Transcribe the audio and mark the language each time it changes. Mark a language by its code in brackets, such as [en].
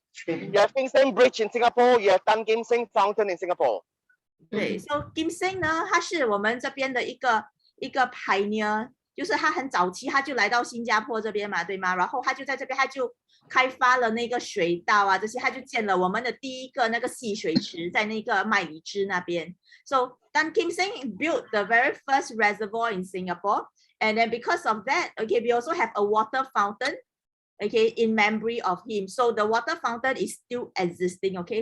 [en] You have Kim Seng Bridge in Singapore. You have Tan Kim Seng Fountain in Singapore. [zh] 对 ，So Kim Seng 呢，他是我们这边的一个 pioneer， 就是他很早期他就来到新加坡这边嘛，对吗？然后他就在这边他就开发了那个水道啊，这些他就建了我们的第一个那个戏水池，在那个麦里芝那边。 [en] So Tan Kim Seng built the very first reservoir in Singapore, and then because of that, okay, we also have a water fountain, okay, in memory of him. So the water fountain is still existing, okay.